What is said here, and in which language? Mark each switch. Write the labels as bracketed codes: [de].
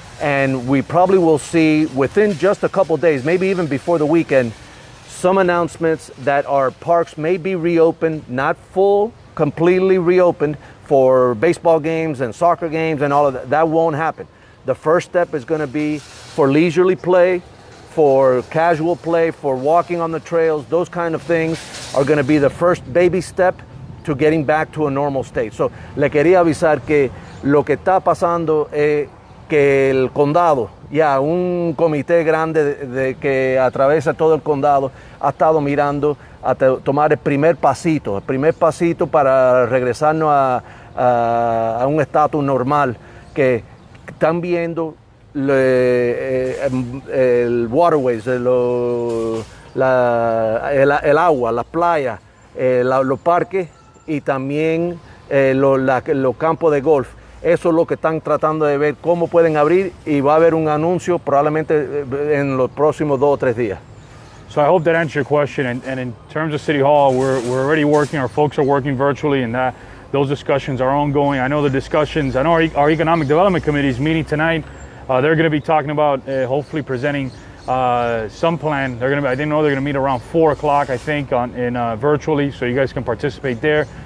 [en] And we probably will see within just a couple days, maybe even before the weekend, some announcements that our parks may be reopened, not completely reopened, for baseball games and soccer games and all of that. That won't happen. The first step is going to be for leisurely play, for casual play, for walking on the trails. Those kind of things are going to be the first baby step to getting back to a normal state. [es] So, le quería avisar que lo que está pasando es que el condado, un comité grande que atraviesa todo el condado, ha estado mirando a tomar el primer pasito para regresarnos a un estatus normal, que están viendo el waterways, el agua, las playas, los parques y también los campos de golf. Eso es lo que están tratando de ver, cómo pueden abrir, y va a haber un anuncio probablemente en los próximos 2 o 3 días. [en] So I hope that answers your question. And in terms of City Hall, we're already working. Our folks are working virtually, and those discussions are ongoing. I know the discussions. I know our Economic Development Committee is meeting tonight. They're going to be talking about hopefully presenting some plan. I didn't know they're going to meet around 4 o'clock, I think, virtually, so you guys can participate there.